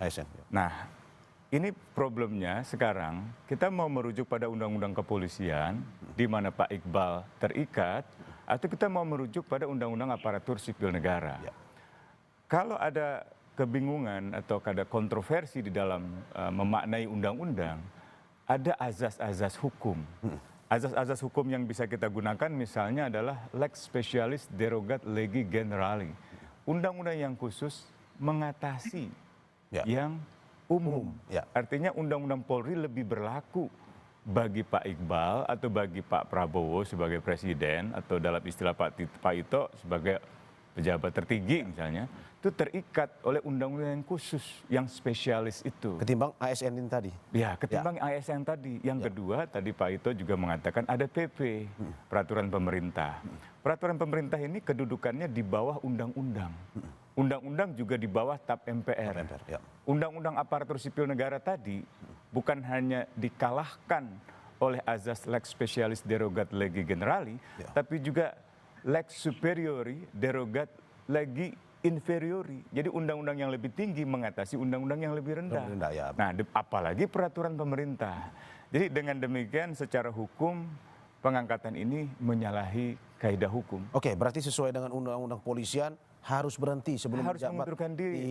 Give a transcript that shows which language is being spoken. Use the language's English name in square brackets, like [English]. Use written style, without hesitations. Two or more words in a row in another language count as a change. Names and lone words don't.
[Indonesian] Nah, ini problemnya sekarang kita mau merujuk pada undang-undang kepolisian di mana Pak Iqbal terikat, atau kita mau merujuk pada undang-undang aparatur sipil negara. Kalau ada kebingungan atau ada kontroversi di dalam memaknai undang-undang, ada azas-azas hukum. Azas-azas hukum yang bisa kita gunakan misalnya adalah [Latin] lex specialis derogat legi generali. [Indonesian] Undang-undang yang khusus mengatasi yang umum. Artinya undang-undang Polri lebih berlaku bagi Pak Iqbal atau bagi Pak Prabowo sebagai presiden, atau dalam istilah Pak Ito sebagai pejabat tertinggi misalnya, itu terikat oleh undang-undang yang khusus, yang spesialis itu. Ketimbang ASN ini tadi? Ya, ketimbang ASN tadi. Yang kedua, tadi Pak Ito juga mengatakan ada PP, peraturan pemerintah. Peraturan pemerintah ini kedudukannya di bawah undang-undang. Undang-undang juga di bawah TAP MPR. Undang-undang aparatur sipil negara tadi bukan hanya dikalahkan oleh azas [Latin] lex specialis derogat legi generali, [Indonesian] tapi juga [Latin] lex superiori derogat legi inferiori. [Indonesian] Jadi undang-undang yang lebih tinggi mengatasi undang-undang yang lebih rendah. Nah, apalagi peraturan pemerintah. Jadi dengan demikian secara hukum pengangkatan ini menyalahi kaidah hukum. Oke, berarti sesuai dengan undang-undang polisian harus berhenti sebelum harus mengundurkan diri.